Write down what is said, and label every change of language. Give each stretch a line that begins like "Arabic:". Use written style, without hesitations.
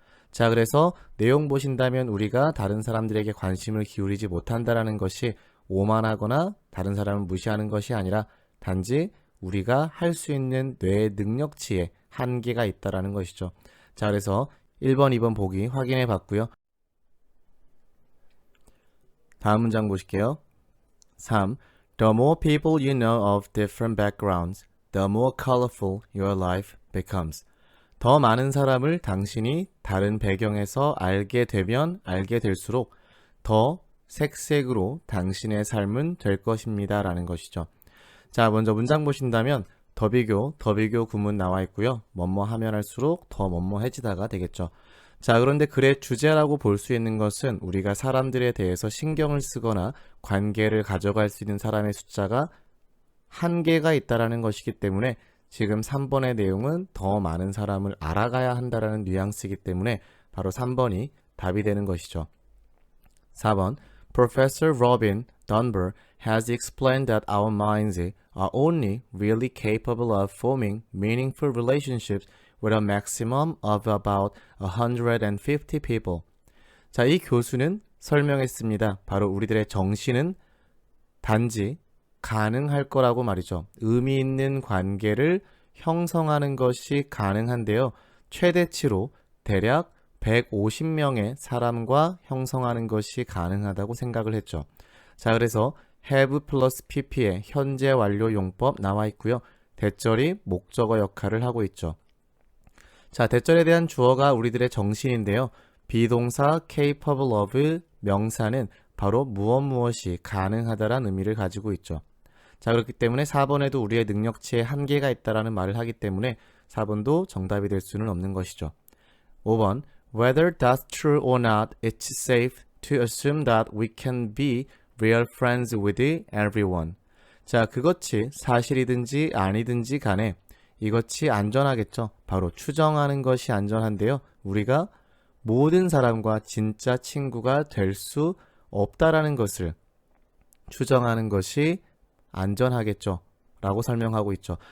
Korean: 자, 그래서 내용 보신다면 우리가 다른 사람들에게 관심을 기울이지 못한다라는 것이 오만하거나 다른 사람을 무시하는 것이 아니라 단지 우리가 할 수 있는 뇌의 능력치에 한계가 있다라는 것이죠. 자, 그래서 1번, 2번 보기 확인해 봤고요. 다음 문장 보실게요. 3.
English: The more people you know of different backgrounds, the more colorful your life becomes.
Korean: 더 많은 사람을 당신이 다른 배경에서 알게 되면 알게 될수록 더 색색으로 당신의 삶은 될 것입니다. 라는 것이죠. 자, 먼저 문장 보신다면 더비교 구문 나와 있고요. 뭐뭐 하면 할수록 더 뭐뭐해지다가 되겠죠. 자, 그런데 글의 주제라고 볼 수 있는 것은 우리가 사람들에 대해서 신경을 쓰거나 관계를 가져갈 수 있는 사람의 숫자가 한계가 있다라는 것이기 때문에 지금 3번의 내용은 더 많은 사람을 알아가야 한다라는 뉘앙스이기 때문에 바로 3번이 답이 되는 것이죠.
English: 4번 Professor Robin Dunbar has explained that our minds are only really capable of forming meaningful relationships with a maximum of about 150 people.
Korean: 자, 이 교수는 설명했습니다. 바로 우리들의 정신은 단지 가능할 거라고 말이죠. 의미 있는 관계를 형성하는 것이 가능한데요. 최대치로 대략 150명의 사람과 형성하는 것이 가능하다고 생각을 했죠. 자, 그래서 have 플러스 pp의 현재 완료 용법 나와 있고요. 대절이 목적어 역할을 하고 있죠. 자, 대절에 대한 주어가 우리들의 정신인데요. 비동사
English: capable of
Korean: 명사는 바로 무엇이 가능하다라는 의미를 가지고 있죠. 자, 그렇기 때문에 4번에도 우리의 능력치에 한계가 있다라는 말을 하기 때문에 4번도 정답이 될 수는 없는 것이죠.
English: 5번 Whether that's true or not, it's safe to assume that we can be real friends with everyone.
Korean: 자, 그것이 사실이든지 아니든지 간에 이것이 안전하겠죠. 바로 추정하는 것이 안전한데요. 우리가 모든 사람과 진짜 친구가 될 수 없다라는 것을 추정하는 것이 안전하겠죠. 라고 설명하고 있죠.